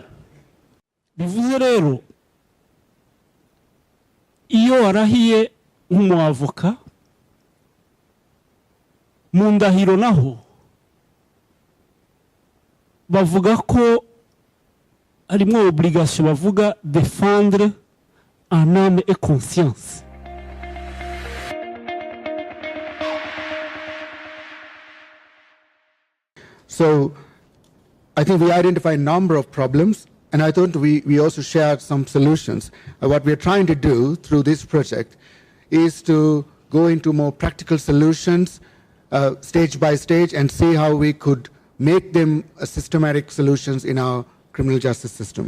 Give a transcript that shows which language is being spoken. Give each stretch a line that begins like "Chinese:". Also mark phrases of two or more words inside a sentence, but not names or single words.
Kinyarwanda: Bivuze rero iyo warahiye nk'umuavoka mu ndahiro naho bavuga ko harimo obligation bavuga
French: défendre en âme et conscience.
English: So I think we identified a number of problems, and I thought we also shared some solutions. What we're trying to do through this project is to go into more practical solutions stage by stage and see how we could make them systematic solutions in our criminal justice system.